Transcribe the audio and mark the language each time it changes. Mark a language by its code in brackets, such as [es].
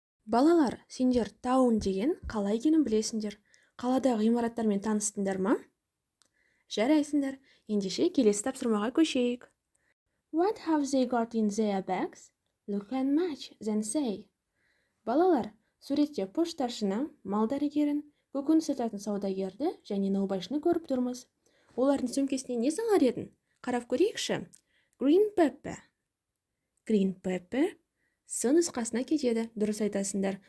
[kk] Балалар, сендер таун деген қала екенін білесіңдер. Қаладағы ғимараттармен таныстыңдар ма? Жарайсыңдар. Ендеше келесі тапсырмаға көшейік. [en] What have they got in their bags? Look and match, then say. [kk] Балалар, суретте пошташыны, мал дәрігерін, көкөніс сататын саудагерді және наубайшыны көріп тұрмыз. Олардың сөмкесіне не салар едің? Қарап көрейікші. [en] Green pepper. Green pepper. [kk] С нұсқасына кетеді. Дұрыс айтасыңдар.